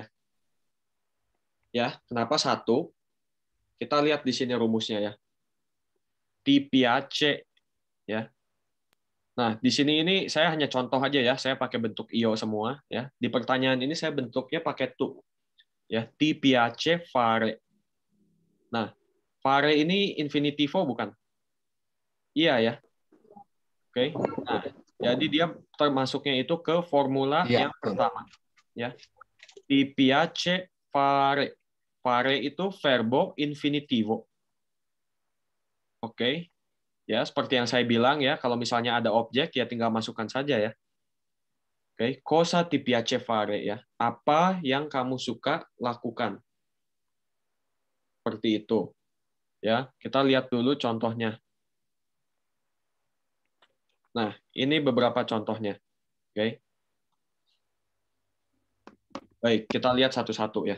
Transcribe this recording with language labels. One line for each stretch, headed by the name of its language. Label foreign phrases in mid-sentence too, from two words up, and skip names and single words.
Indonesian: Ya, kenapa 1? Kita lihat di sini rumusnya ya.
Italian: Ti piace ya.
Indonesian: Nah, di sini ini saya hanya contoh aja ya, saya pakai bentuk io semua ya. Di pertanyaan ini saya bentuknya pakai tu. Ya,
Italian: ti piace fare.
Indonesian: Nah, fare ini infinitivo bukan? Iya ya. Oke. Nah, jadi dia termasuknya itu ke formula yang pertama ya.
Italian: Ti piace fare.
Indonesian: Fare itu
Italian: verbo infinitivo.
Indonesian: Oke. Ya, seperti yang saya bilang ya, kalau misalnya ada objek ya tinggal masukkan saja ya. Oke,
Italian: cosa ti piace fare ya.
Indonesian: Apa yang kamu suka lakukan? Seperti itu. Ya, kita lihat dulu contohnya. Nah, ini beberapa contohnya. Oke. Baik, kita lihat satu-satu ya.